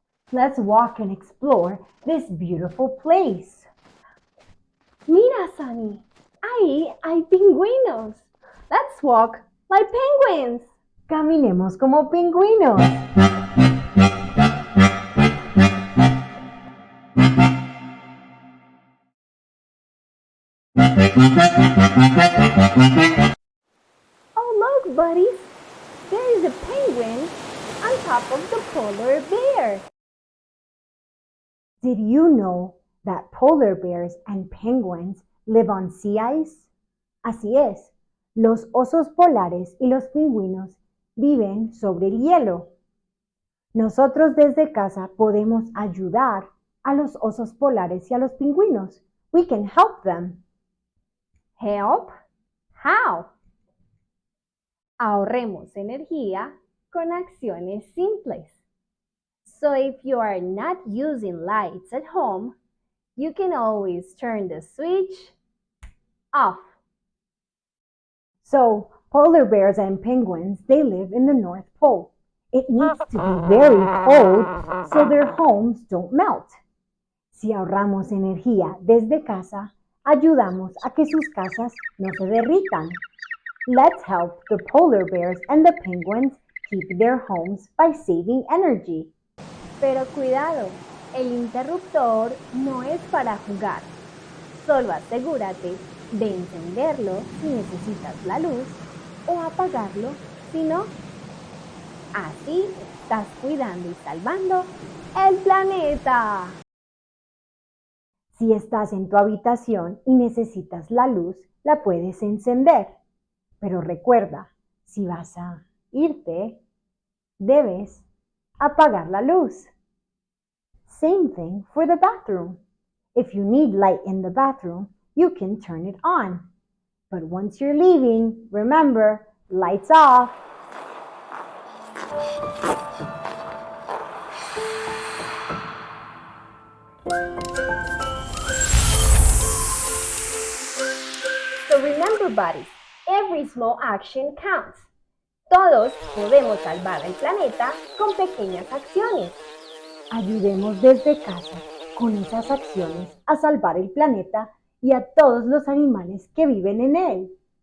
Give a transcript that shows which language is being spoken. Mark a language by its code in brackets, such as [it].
[en] Let's walk and explore this beautiful place. [es] Mira, Sunny, ahí hay pingüinos. [en] Let's walk like penguins. [es] Caminemos como pingüinos. [en] Oh, look, buddies. There is a penguin on top of the polar bear. Did you know that polar bears and penguins live on sea ice? [es] Así es, los osos polares y los pingüinos viven sobre el hielo. Nosotros desde casa podemos ayudar a los osos polares y a los pingüinos. [en] We can help them. Help? How? [es] Ahorremos energía con acciones simples. [en] So if you are not using lights at home, you can always turn the switch off. So, polar bears and penguins, they live in the North Pole. It needs to be very cold so their homes don't melt. [es] Si ahorramos energía desde casa, ayudamos a que sus casas no se derritan. [en] Let's help the polar bears and the penguins keep their homes by saving energy. [es] Pero cuidado, el interruptor no es para jugar. Solo asegúrate de encenderlo si necesitas la luz o apagarlo si no. Así estás cuidando y salvando el planeta. Si estás en tu habitación y necesitas la luz, la puedes encender. Pero recuerda, si vas a irte, debes apagar la luz. [en] Same thing for the bathroom. If you need light in the bathroom, you can turn it on. But once you're leaving, remember, lights off. So remember, buddies, every small action counts. [es] Todos podemos salvar el planeta con pequeñas acciones. Ayudemos desde casa con esas acciones a salvar el planeta y a todos los animales que viven en él.